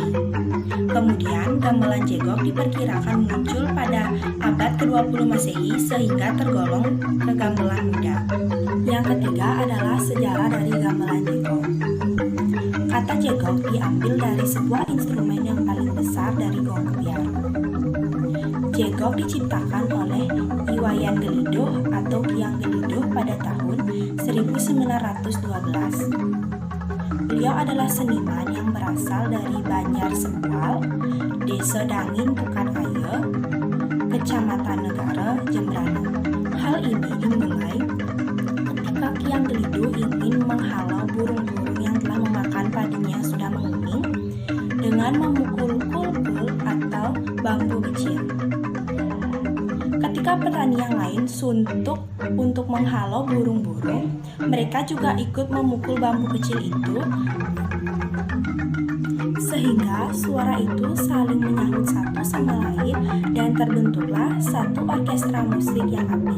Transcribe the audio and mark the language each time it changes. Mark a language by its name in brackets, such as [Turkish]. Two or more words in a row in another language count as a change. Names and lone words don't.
[Indonesian] Kemudian, gamelan jegok diperkirakan muncul pada abad ke-20 Masehi sehingga tergolong ke gamelan muda. Yang ketiga adalah sejarah dari gamelan jegok. Kata jegok diambil dari sebuah instrumen yang paling besar dari gong kebiar. Jegok diciptakan oleh Iwayan Gelidoh atau Kyang Gelidoh pada tahun 1912. Beliau adalah seniman yang berasal dari Banjar Sempal, Desa Dangin Pukat Aye, Kecamatan Negara, Jembrana. Hal ini dimulai ketika Kyang Gelidoh ingin menghalau burung-burung yang telah memakan padinya yang sudah menguning dengan memukul kulkul atau bambu kecil. Ketika petani yang lain suntuk untuk menghalau burung-burung, mereka juga ikut memukul bambu kecil itu, sehingga suara itu saling menyahut satu sama lain dan terbentuklah satu orkestra musik yang apik.